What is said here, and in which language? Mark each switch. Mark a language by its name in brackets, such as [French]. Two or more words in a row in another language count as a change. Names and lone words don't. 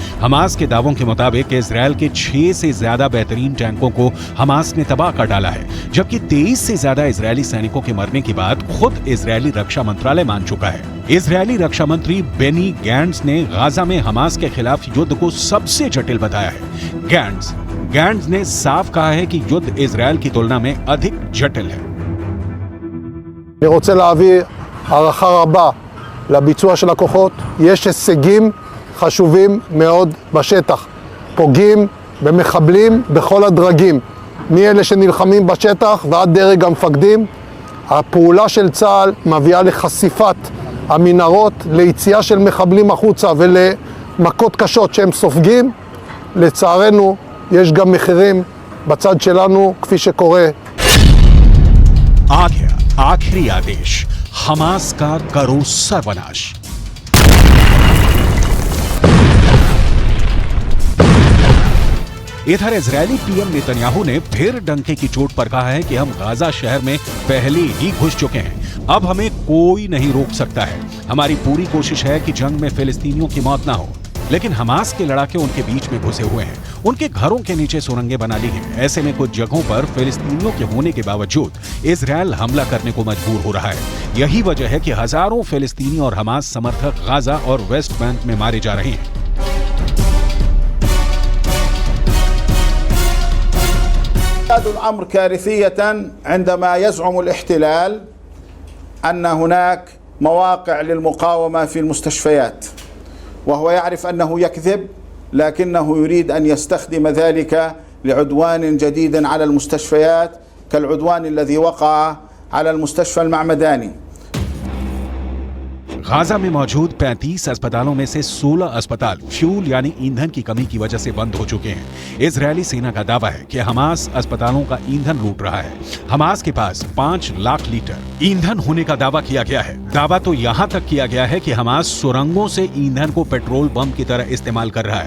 [Hindi] हमास के दावों के मुताबिक इजरायल के 6 से ज्यादा बेहतरीन टैंकों को हमास ने तबाह कर डाला है, जबकि 23 से ज्यादा इजरायली सैनिकों के मरने की बात खुद इजरायली रक्षा मंत्रालय मान चुका है। इजरायली रक्षा मंत्री बेनी गैंट्स ने गाजा में हमास के खिलाफ युद्ध को सबसे जटिल बताया है। गैंट्स ने साफ कहा है कि युद्ध इजरायल की तुलना में अधिक जटिल है। [Hebrew] אני רוצה להעביר הערכה רבה לביצוע של הכוחות. יש הישגים חשובים מאוד בשטח. פוגעים במחבלים בכל הדרגים, מאלה שנלחמים בשטח ועד דרג המפקדים. הפעולה של צה"ל מביאה לחשיפת המנהרות, ליציאה של מחבלים החוצה ולמכות קשות שהם סופגים. לצערנו יש גם מחירים בצד שלנו, כפי שקורה. [Hindi] आखिरी आदेश, हमास का करो सर्वनाश। इधर इजरायली पीएम नेतन्याहू ने फिर डंके की चोट पर कहा है कि हम गाजा शहर में पहले ही घुस चुके हैं, अब हमें कोई नहीं रोक सकता है। हमारी पूरी कोशिश है कि जंग में फिलिस्तीनियों की मौत ना हो, लेकिन हमास के लड़ाके उनके बीच में घुसे हुए हैं, उनके घरों के नीचे सुरंगें बना ली हैं। ऐसे में कुछ जगहों पर फिलिस्तीनियों के होने के बावजूद इजरायल हमला करने को मजबूर हो रहा है। यही वजह है कि हजारों फिलिस्तीनी और हमास समर्थक गाजा और वेस्ट बैंक में मारे जा रहे हैं। [Arabic] الأمر كارثية عندما يزعم الاحتلال أن هناك مواقع للمقاومة في المستشفيات، وهو يعرف أنه يكذب، لكنه يريد أن يستخدم ذلك لعدوان جديد على المستشفيات كالعدوان الذي وقع على المستشفى المعمداني. [Hindi] गाजा में मौजूद 35 अस्पतालों में से 16 अस्पताल फ्यूल यानी ईंधन की कमी की वजह से बंद हो चुके हैं। इजरायली सेना का दावा है कि हमास अस्पतालों का ईंधन लूट रहा है। हमास के पास 5 लाख लीटर ईंधन होने का दावा किया गया है। दावा तो यहाँ तक किया गया है कि हमास सुरंगों से ईंधन को [English] petrol bomb [Hindi] की तरह इस्तेमाल कर रहा है।